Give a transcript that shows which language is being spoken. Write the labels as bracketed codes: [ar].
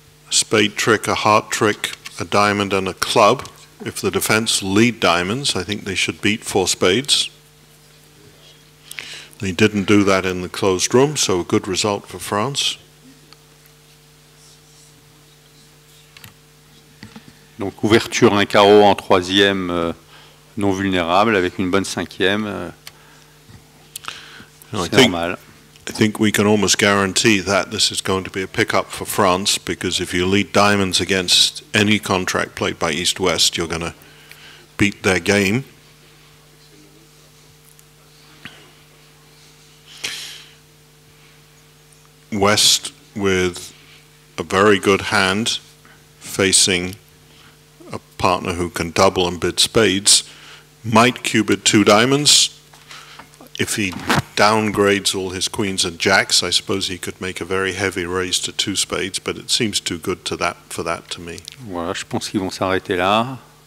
[en] A spade trick, a heart trick, a diamond and a club. If the defense lead diamonds, I think they should beat 4 spades. They didn't do that in the closed room, so a good result for France. [fr] Donc ouverture un carreau en 3e non vulnérable avec une bonne 5e. C'est normal. [en] I think we can almost guarantee that this is going to be a pickup for France, because if you lead diamonds against any contract played by East-West, you're going to beat their game. West with a very good hand facing a partner who can double and bid spades might cubit 2 diamonds. If he downgrades all his queens and jacks, I suppose he could make a very heavy raise to 2 spades, but it seems too good to that for that to me. [fr] Voilà, je pense qu'ils vont s'arrêter là.